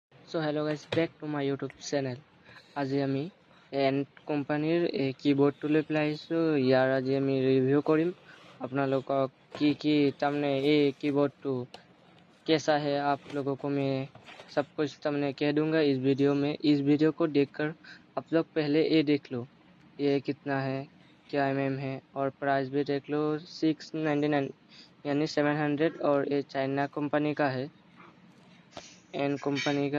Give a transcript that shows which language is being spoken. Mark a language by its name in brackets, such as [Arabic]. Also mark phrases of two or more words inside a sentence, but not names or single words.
[Assamese] সো [English] hello guys, back to my YouTube channel. [Assamese] আজি আমি এন কোম্পানীৰ এই কীবৰ্ডটো লৈ পেলাই আহিছোঁ। ইয়াৰ আজি আমি ৰিভিউ কৰিম আপোনালোকক কি তাৰমানে এই [Hindi] कीबोर्ड कैसा है आप लोगों को मैं सब कुछ तमने कह दूंगा इस वीडियो में। इस वीडियो को देखकर आप लोग पहले ये देख लो ये कितना है, क्या है, और प्राइस भी देख लो। 699 यानी 700, और ये चाइना कंपनी का है, एन कंपनी का।